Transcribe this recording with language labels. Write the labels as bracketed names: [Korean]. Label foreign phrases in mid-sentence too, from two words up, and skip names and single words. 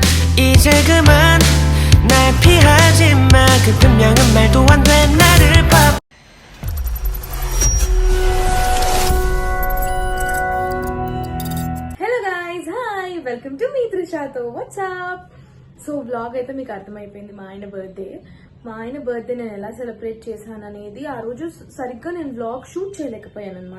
[Korean] 이제 그만 날 피하지 마 그 분명한 말도 안 돼 나를 봐 [English] hello guys hi welcome to మీ త్రిషాతో వాట్సాప్. so vlog [Telugu] అయితే మీకు అర్థమైపోయింది. మా ఆయన బర్త్డే నేను ఎలా సెలబ్రేట్ చేశాను అనేది ఆ రోజు సరిగ్గా నేను [English] vlog shoot [Telugu] చేయలేకపోయాను అనమాట.